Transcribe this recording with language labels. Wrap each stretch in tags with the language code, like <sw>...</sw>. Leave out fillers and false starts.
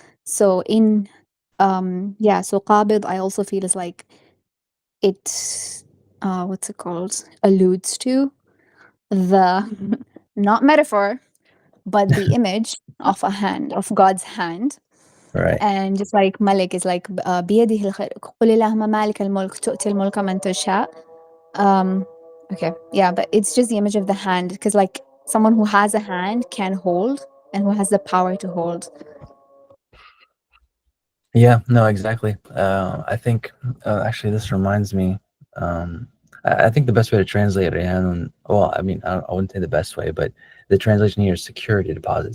<en>So in so qabid I also feel is like it what's it called, alludes to the not metaphor but the image of a hand, of God's hand. Right. And just like Malik is like</en> <ar>بيده الخير قل اللهم مالك الملك تؤتي الملك من تشاء.</ar> <en>Okay, yeah, but it's just the image of the hand, because like someone who has a hand can hold and who has the power to hold. Yeah, no, exactly. I think actually this reminds me. I think the best way to translate Rehan, well, I mean, I wouldn't say the best way, but the translation here is security deposit.</en>